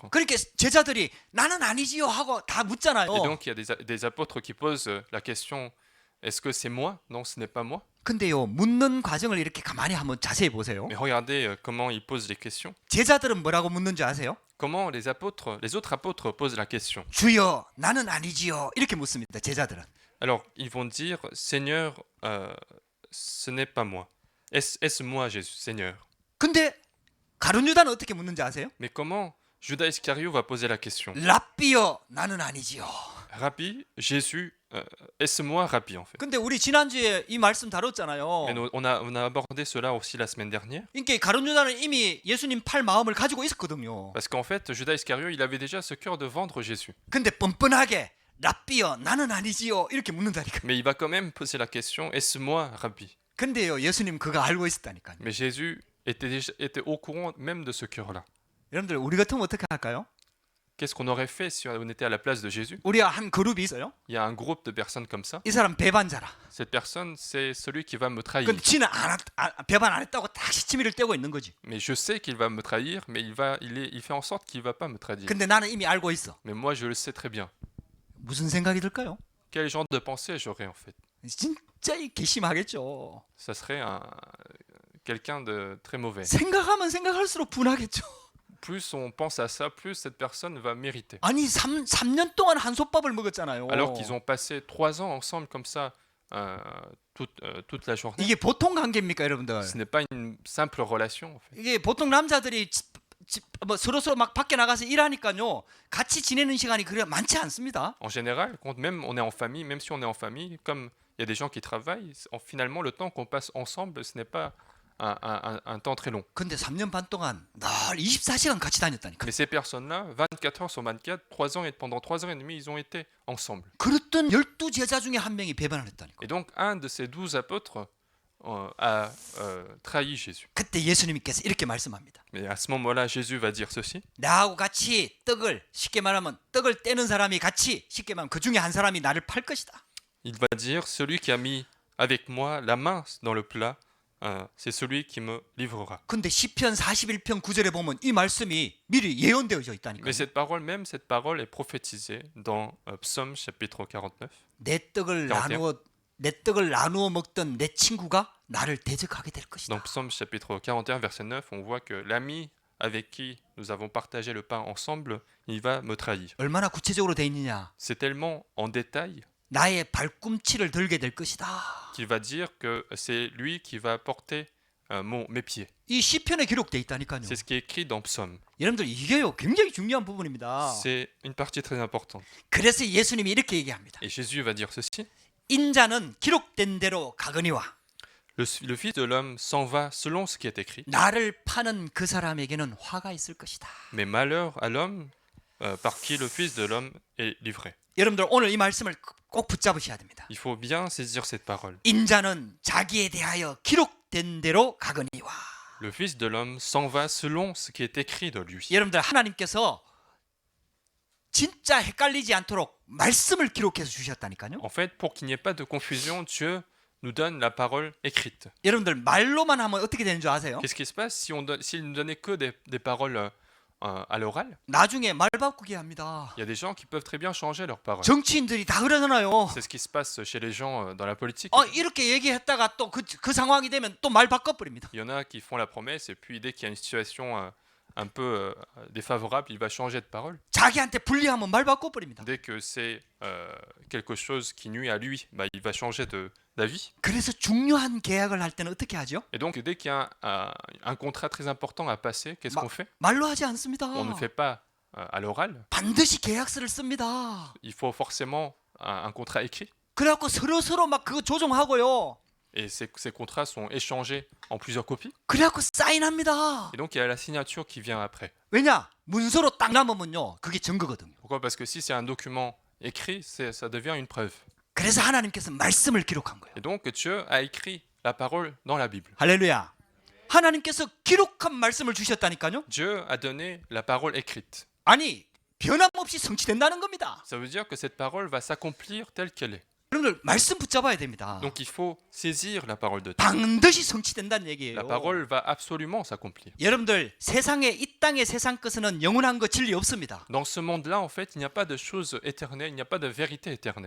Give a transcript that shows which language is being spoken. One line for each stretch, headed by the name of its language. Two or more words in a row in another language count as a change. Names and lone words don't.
Korean: 그렇게 제자들이 나는 아니지요 하고 다 묻잖아요.
French: Et donc il y a des apôtres qui posent la question, est-ce que c'est moi? Non, ce n'est pas moi.
Korean: 근데요 묻는 과정을 이렇게 가만히 한번 자세히 보세요.
French: Mais regardez comment ils posent les questions.
Korean: 제자들은 뭐라고 묻는지 아세요?
French: Comment les autres apôtres posent la question.
Korean: 주여 나는 아니지요 이렇게 묻습니다. 제자들은.
French: Alors ils vont dire, Seigneur, ce n'est pas moi. Est-ce moi, Jésus, Seigneur?
Korean: 근데 가룟 유다는 어떻게 묻는지 아세요?
French: Mais comment Judas Iscariot va poser la question?
Korean: 랍비여 나는 아니지요.
French: Rabbi, Jésus, est-ce moi Rabbi en fait?
Korean: 근데 우리 지난주에 이 말씀 다뤘잖아요.
French: Mais on a abordé cela aussi la semaine dernière.
Korean: 그러니까 가룟 유다는 이미 예수님 팔 마음을 가지고 있었거든요.
French: Parce qu'en fait, Judas Iscariot, il avait déjà ce cœur de vendre Jésus.
Korean: 근데 뻔뻔하게 랍비여 나는 아니지요 이렇게 묻는다니까.
French: Mais il va quand même poser la question, est-ce moi Rabbi?
Korean: 근데요 예수님 그거 알고 있었다니까요.
French: Mais Jésus était au courant même de ce cœur-là.
Korean: 여러분들 우리 같으면 어떻게 할까요?
French: Qu'est-ce qu'on aurait fait si on était à la place de Jésus?
Korean: 우리가 한 그룹이 있어요.
French: Il y a un groupe de personnes comme ça.
Korean: 이 사람 배반자라.
French: Cette personne, c'est celui qui va me trahir.
Korean: 근데 지는 배반 안 했다고 딱 시치미를 떼고 있는 거지.
French: Mais je sais qu'il va me trahir, mais il fait en sorte qu'il va pas me trahir.
Korean: 근데 나는 이미 알고 있어.
French: Mais moi, je le sais très bien.
Korean: 무슨 생각이 들까요?
French: Quel genre de pensée j'aurais en fait?
Korean: 진짜 괘씸하겠죠.
French: Ça serait quelqu'un de très mauvais.
Korean: 생각하면 생각할수록 분하겠죠.
French: Plus on pense à ça, plus cette personne va mériter.
Korean: 아니 3년 동안 한솥밥을 먹었잖아요.
French: Alors qu'ils ont passé 3 ans ensemble comme ça, toute la journée.
Korean: 이게 보통 관계입니까, 여러분들?
French: Ce n'est pas une simple relation en fait.
Korean: 이게 보통 남자들이 뭐 서로 막 밖에 나가서 일하니까요. 같이 지내는 시간이 그래 많지 않습니다.
French: En général, quand même on est en famille, même si on est en famille, comme il y a des gens qui travaillent, finalement le temps qu'on passe ensemble, ce n'est pas un temps très long.
Korean: 근데 3년 반 동안 늘 24시간 같이 다녔다니까.
French: Mais ces personnes-là, 24 heures sur 24, pendant 3 ans et demi, ils ont été ensemble.
Korean: 그랬던 12 제자 중에 한 명이 배반을 했다니까.
French: Et donc, un de ces 12 apôtres a trahi Jésus.
Korean: 그때 예수님께서 이렇게 말씀합니다.
French: Mais à ce moment-là, Jésus va dire ceci.
Korean: 나하고 같이 떡을 쉽게 말하면 떡을 떼는 사람이 같이 쉽게 말하면 그 중에 한 사람이 나를 팔 것이다.
French: Il va dire, celui qui a mis avec moi la main dans le plat, c'est celui qui me livrera.
Korean: 근데 시편 41편 9절에 보면 이 말씀이 미리 예언되어져 있다니까.
French: Mais cette parole est prophétisée dans Psaume chapitre 49.
Korean: 내 떡을 나누어 먹던 내 친구가 나를 대적하게 될 것이다.
French: Dans Psaume chapitre 41 verset 9, on voit que l'ami avec qui nous avons partagé le pain ensemble, il va me trahir.
Korean: 얼마나 구체적으로 돼 있느냐?
French: C'est tellement en détail
Korean: 나의 발꿈치를 들게 될 것이다.
French: qu'il va dire que c'est lui qui va porter mes pieds.
Korean: 이 시편에 기록돼 있다니까요.
French: C'est ce qui est écrit dans Psaume.
Korean: 여러분들 이게요 굉장히 중요한 부분입니다.
French: C'est une partie très importante.
Korean: 그래서 예수님이 이렇게 얘기합니다.
French: Et Jésus va dire ceci.
Korean: 인자는 기록된 대로 가거니와
French: Le Fils de l'homme s'en va selon ce qui est écrit.
Korean: 나를 파는 그 사람에게는 화가 있을 것이다.
French: Mais malheur à l'homme par qui le Fils de l'homme est livré.
Korean: 여러분들 오늘 이 말씀을 꼭 붙잡으셔야 됩니다.
French: Il faut bien saisir cette parole.
Korean: 인자는 자기에 대하여 기록된 대로 가거니와.
French: Le Fils de l'homme s'en va selon ce qui est écrit de lui.
Korean: 여러분들 하나님께서 진짜 헷갈리지 않도록 말씀을 기록해서 주셨다니까요.
French: En fait, pour qu'il n'y ait pas de confusion, Dieu nous donne la parole écrite.
Korean: 여러분들 말로만 하면 어떻게 되는 줄 아세요?
French: Qu'est-ce qui se passe s'il ne donnait que des paroles à l'oral?
Korean: 나중에 말 바꾸게 합니다.
French: Il y a des gens qui peuvent très bien changer leurs paroles.
Korean: 정치인들이 다 그러잖아요.
French: C'est ce qui se passe chez les gens dans la politique.
Korean: 이렇게 얘기했다가 또 그 상황이 되면 또 말 바꿔버립니다.
French: Il y en a qui font la promesse et puis dès qu'il y a une situation un peu défavorable, il va changer de parole.
Korean: 자기한테 불리하면 말 바꿔버립니다.
French: Dès que c'est quelque chose qui nuit à lui, il va changer d'avis.
Korean: 그래서 중요한 계약을 할 때는 어떻게 하죠?
French: Et donc dès qu'il y a un contrat très important à passer, qu'est-ce qu'on fait?
Korean: 말로 하지 않습니다.
French: On ne fait pas à l'oral.
Korean: 반드시 계약서를 씁니다.
French: Il faut forcément un contrat écrit.
Korean: 그래갖고 서로 막 그거 조정하고요.
French: Et ces contrats sont échangés en plusieurs copies.
Korean: 그래갖고 사인합니다.
French: Et donc il y a la signature qui vient après.
Korean: 왜냐? 문서로 딱 남으면요, 그게 증거거든요.
French: Pourquoi? Parce que si c'est un document écrit, ça devient une preuve.
Korean: 그래서 하나님께서 말씀을 기록한 거예요.
French: Et donc Dieu a écrit la parole dans la Bible.
Korean: 할렐루야. 하나님께서 기록한 말씀을 주셨다니까요.
French: Dieu a donné la parole écrite.
Korean: 아니, 변함없이 성취된다는 겁니다.
French: Ça veut dire que cette parole va s'accomplir telle qu'elle est.
Korean: 여러분들 말씀 붙잡아야 됩니다.
French: Donc il faut saisir la parole de Dieu.
Korean: 반드시 성취된다는 얘기예요.
French: La parole va absolument s'accomplir.
Korean: 여러분들 이 땅의 세상 것은 영원한 거 진리 없습니다.
French: Dans ce monde-là, en fait, il n'y a pas de choses éternelles, il n'y a pas de vérité éternelle.